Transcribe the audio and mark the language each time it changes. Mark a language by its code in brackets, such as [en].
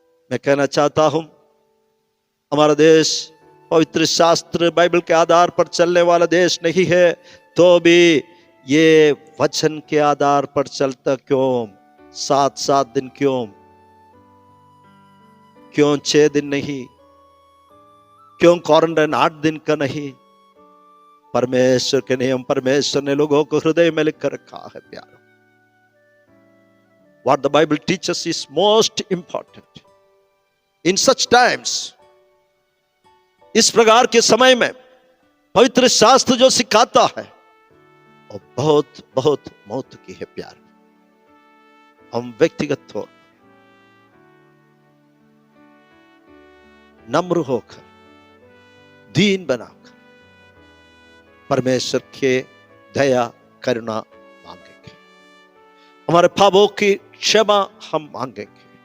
[hi] मैं कहना चाहता हूं हमारा देश पवित्र शास्त्र बाइबल के आधार पर चलने वाला देश नहीं है, तो भी ये वचन के आधार पर चलता क्यों 7 दिन? क्यों 6 दिन नहीं? क्यों क्वारंटाइन 8 दिन का नहीं? परमेश्वर के नियम परमेश्वर ने लोगों को हृदय में लिख कर रखा है प्यारो। [en] What the Bible teaches is most important in such times। [hi] इस प्रकार के समय में पवित्र शास्त्र जो सिखाता है वो बहुत बहुत महत्व की है प्यार। हम व्यक्तिगत तौर पर नम्र होकर, दीन बनाकर परमेश्वर के दया करुणा मांगेंगे, हमारे पापों की क्षमा हम मांगेंगे।